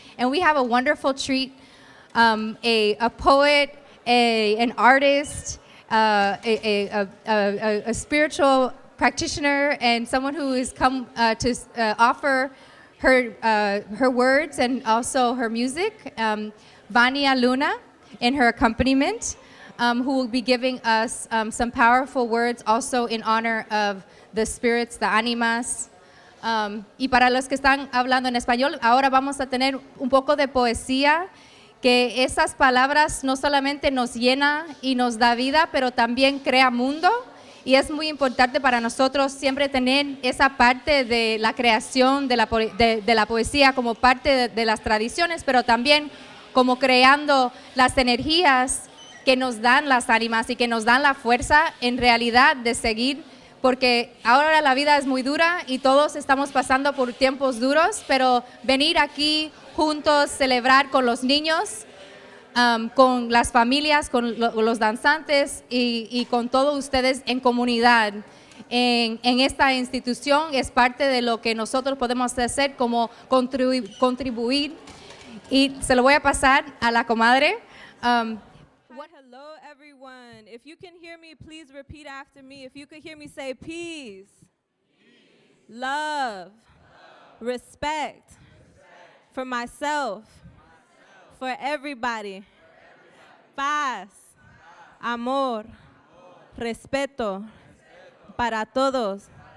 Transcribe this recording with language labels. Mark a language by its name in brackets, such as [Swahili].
[English] And we have a wonderful treat, a poet, an artist, a spiritual practitioner, and someone who has come to offer her words and also her music, Vania Luna, and her accompaniment, who will be giving us some powerful words also in honor of the spirits, the animas. [Spanish] Y para los que están hablando en español, ahora vamos a tener un poco de poesía, que esas palabras no solamente nos llena y nos da vida, pero también crea mundo. Y es muy importante para nosotros siempre tener esa parte de la creación de la poesía como parte de las tradiciones, pero también como creando las energías que nos dan las ánimas y que nos dan la fuerza en realidad de seguir, porque ahora la vida es muy dura y todos estamos pasando por tiempos duros, pero venir aquí juntos, celebrar con los niños, con las familias, con los danzantes y con todos ustedes en comunidad. En esta institución es parte de lo que nosotros podemos hacer como contribuir. Y se lo voy a pasar a la comadre. [English] Hello, everyone. If you can hear me, please repeat after me. If you could hear me, say peace, love, respect for myself, for everybody, [Spanish] paz, amor, respeto para todos.